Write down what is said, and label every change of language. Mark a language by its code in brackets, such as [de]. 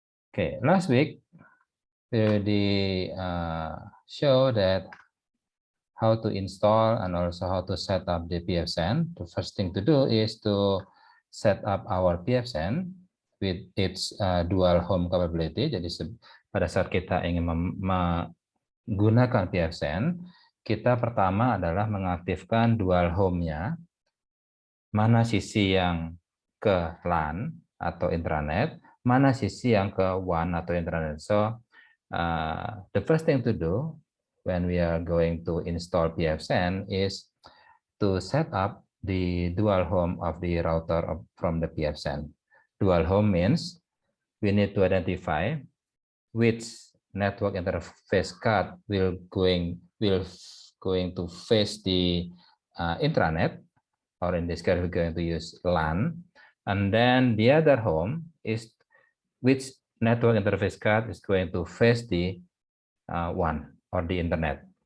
[en] Okay, last week we already show that how to install and also how to set up the pfSense. The first thing to do is to set up our pfSense with its dual home capability. [id] Jadi pada saat kita ingin menggunakan pfSense, kita pertama adalah mengaktifkan dual home-nya, mana sisi yang ke LAN atau intranet, mana sisi yang ke WAN atau intranet. [en] So the first thing to do when we are going to install pfSense is to set up the dual home of the router from the pfSense. Dual home means we need to identify which network interface card will going to face the intranet, or in this case we're going to use LAN, and then the other home is which network interface card is going to face the WAN or the internet.